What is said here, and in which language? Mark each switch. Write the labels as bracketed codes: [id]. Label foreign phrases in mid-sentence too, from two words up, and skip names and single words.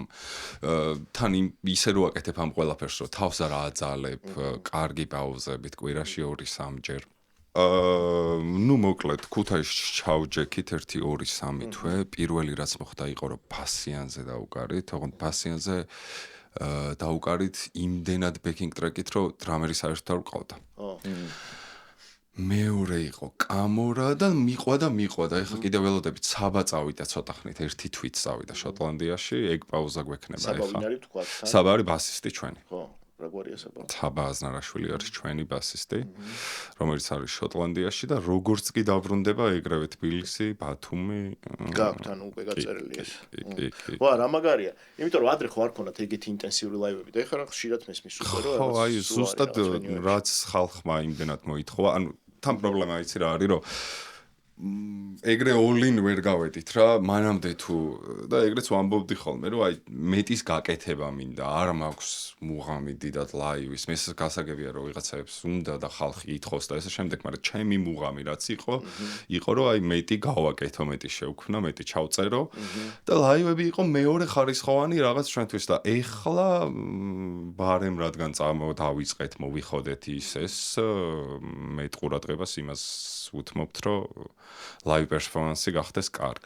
[ka] თან ისე რო აკეთებ ამ ყველაფერს რომ თავს არ აძალებ კარგი პაუზებით კვირაში 2-3 ჯერ ну მოკლედ ქუთაისში ჩავჯექით 1-2-3 თვე პირველი რაც მოხდა იყო რომ ფასიანზე დაუკარით თქო ფასიანზე დაუკარით იმდენად [en] backing track- [ka] ით რომ დრამერი საერთოდ არ ყავდა მეორე იყო კამორა და მიყვა და ეხლა კიდე ველოდებით საბა წავიდა ცოტა ხნით ერთი თვით წავიდა შოტლანდიაში ეგ პაუზა გვექნება ეხლა საბა არის ბასისტი ჩვენი ხო რაგვარია საბა საბა აზნარაშვილი არის ჩვენი ბასისტი რომელიც არის შოტლანდიაში და როგორც კი დაბრუნდება ეგრევე თბილისი ბათუმი გაქვთ ანუ უკვე გაწერილი ეს ვა რა მაგარია იმიტომ რომ ადრე ხო არ ქონდათ ეგეთი ინტენსიური ლაივები და ეხლა რა ხშირად მესმის უკვე რომ ხო აი ზუსტად რაც ხალხმა იმდენად მოითხოვა ანუ თან პრობლემა იცი რა არის რომ ეგრე all-in ვერ გავედით რა, მანამდე თუ და ეგრეც ვამბობდი ხოლმე, რომ აი მეტის გაკეთება მინდა, არ მაქვს მუღამი დიდად ლაივის, მე გასაგებია რომ ვიღაცებს უნდა და ხალხი ითხოვს და ესე შემდეგ, მაგრამ ჩემი მუღამი რაც იყო რომ აი მეტი გავაკეთო, მეტი შევქმნა, მეტი ჩავწერო და ლაივები იყო მეორე ხარისხოვანი რაღაც ჩვენთვის და ეხლა ბარემ რადგან დავიწყეთ, მოვიხოდეთ ეს მე ყურადღებას იმას ვუთმობთ, რომ [en] live performance- [ka] ი გახდეს კარგი.